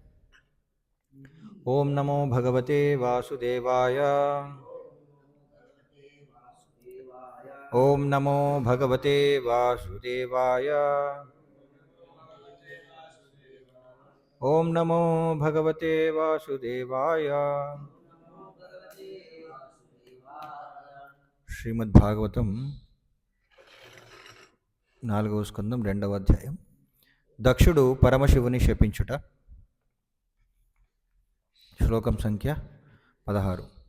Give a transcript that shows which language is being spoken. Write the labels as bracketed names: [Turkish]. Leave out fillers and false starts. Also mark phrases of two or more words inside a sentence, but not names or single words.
[Sanskrit] ओम नमो भगवते वासुदेवाय ओम नमो भगवते वासुदेवाय ओम नमो भगवते वासुदेवाय। [Telugu] శ్రీమద్ భాగవతం 4వ స్కందం 2వ అధ్యాయం. దక్షుడు పరమశివుని శపించుట. శ్లోకం సంఖ్య 16.